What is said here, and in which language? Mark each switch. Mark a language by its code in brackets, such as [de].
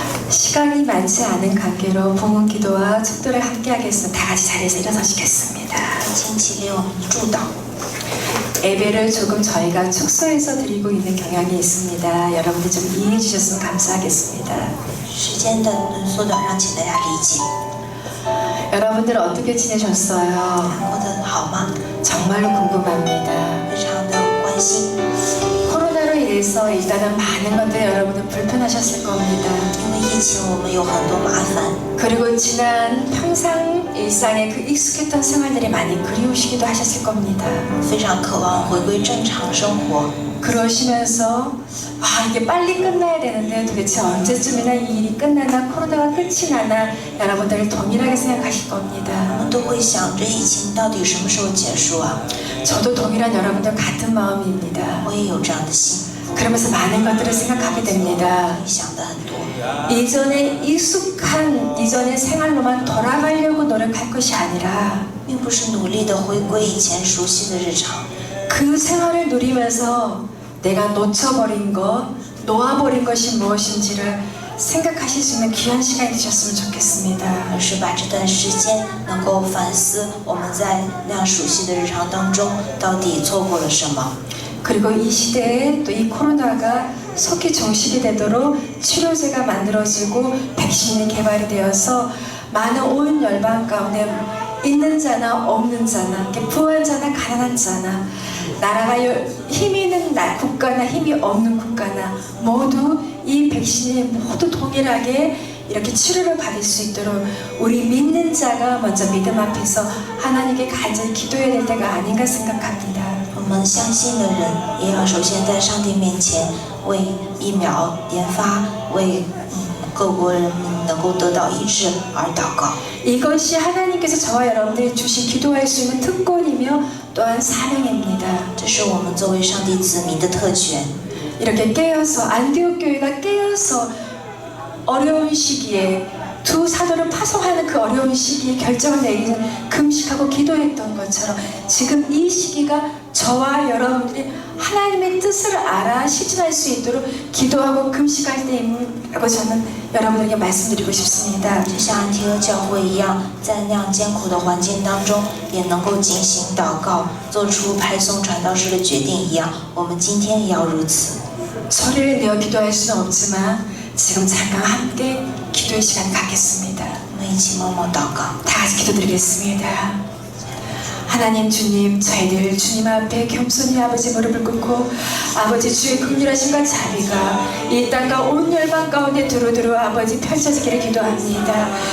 [ko] 시간이 많지 않은 관계로 봉헌 기도와 축도를 함께 하겠습니다. 다 같이 자리에서 일어서시겠습니다. [zh] 请起立，我们祝祷。 [ko] 예배를 조금 저희가 축소해서 드리고 있는 경향이 있습니다. 여러분들 좀 이해해 주셨으면 감사하겠습니다. [zh] 时间的缩短，让请大家理解。 [ko] 여러분들 어떻게 지내셨어요? [zh] 过得好吗？ [ko] 정말로 궁금합니다. [zh] 非常的关心， [ko] 코로나로 인해서 일단은 많은 것들 여러분들 불편하셨을 겁니다. [zh] 因为疫情，我们有很多麻烦。 [ko] 그리고 지난 평상 일상의 그 익숙했던 생활들이 많이 그리우시기도 하셨을 겁니다. [zh] 非常渴望回归正常生活， [ko] 그러시면서 이게 빨리 끝나야 되는데 도대체 언제쯤이나 이 일이 끝나나 코로나가 끝이 나나 여러분들 동일하게 생각하실 [zh] 我 [ko] 겁니다. [zh] 们都会想着疫情到底什么时候结束啊？ [ko] 저도 동일한 여러분들 같은 마음입니다. [zh] 我也有这样的心， [ko] 그러면서 많은 것들을 생각하게 됩니다. [zh] 想的很多。 [ko] 이전에 익숙한 이전의 생활로만 돌아가려고 노력할 것이 아니라 [zh] 并不是努力的回归以前熟悉的日常， [ko] 그 생활을 누리면서 내가 놓쳐버린 것, 놓아버린 것이 무엇인지를 생각하실 수 있는 귀한 시간이 되셨으면 좋겠습니다. [zh] 而是把这段时间能够反思我们在那样熟悉的日常当中到底错过了什么。 [ko] 그리고 이 시대에 또 이 코로나가 속히 종식이 되도록 치료제가 만들어지고 백신이 개발이 되어서 많은 온 열방 가운데 있는 자나 없는 자나 부한 자나 가난한 자나 나라가 힘이 있는 국가나 힘이 없는 국가나 모두 이 백신이 모두 동일하게 이렇게 치료를 받을 수 있도록 우리 믿는 자가 먼저 믿음 앞에서 하나님께 간절히 기도해야 될 때가 아닌가 생각합니다. [zh] 我们相信的人也要首先在上帝面前为疫苗研发，为各国人民能够得到医治而祷告。 [ko] 이것이 하나님께서 저와 여러분들이 주신 기도할 수 있는 특권이며 또한 사명입니다. [zh] 这是我们作为上帝子民的特权。 [ko] 이렇게 깨어서 안디옥 교회가 깨어서 어려운 시기에 두 사도를 파송하는 그 어려운 시기에 결정을 내리는 금식하고 기도했던 것처럼 지금 이 시기가 저와 여러분들이 하나님의 뜻을 알아 실천할 수 있도록 기도하고 금식할 때임이라고 저는 여러분에게 말씀드리고 싶습니다. [zh] 就像安提阿教会一样，在那样艰苦的环境当中，也能够进行祷告，做出派送传道士的决定一样，我们今天也要如此。 [ko] 소리를 내어 기도할 수는 없지만 지금 잠깐 함께 기도의 시간 갖겠습니다. [zh] 我们一起默默祷告。 [ko] 다 같이 기도드리겠습니다. 하나님 주님 저희들 주님 앞에 겸손히 아버지 무릎을 꿇고 아버지 주의 긍휼하심과 자비가 이 땅과 온 열방 가운데 두루두루 아버지 펼쳐지기를 기도합니다.